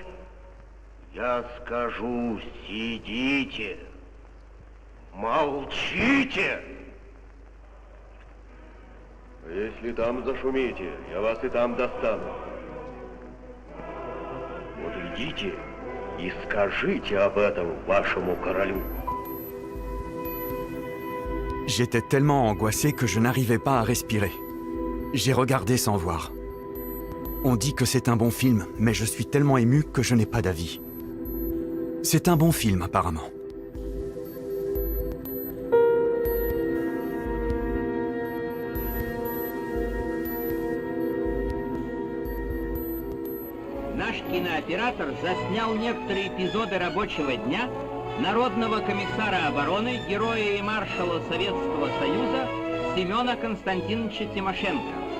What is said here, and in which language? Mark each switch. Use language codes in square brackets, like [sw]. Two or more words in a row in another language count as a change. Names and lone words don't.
[ru] Я скажу, сидите, молчите. Если там зашумите, я вас и там достану. Вот идите и скажите об этом вашему королю. [fr] J'étais tellement angoissé que je n'arrivais pas à respirer. J'ai regardé sans voir. On dit que c'est un bon film, mais je suis tellement ému que je n'ai pas d'avis. C'est un bon film, apparemment. [ru] Наш кинооператор заснял некоторые эпизоды рабочего дня народного комиссара обороны, героя и маршала Советского Союза Семена Константиновича Тимошенко.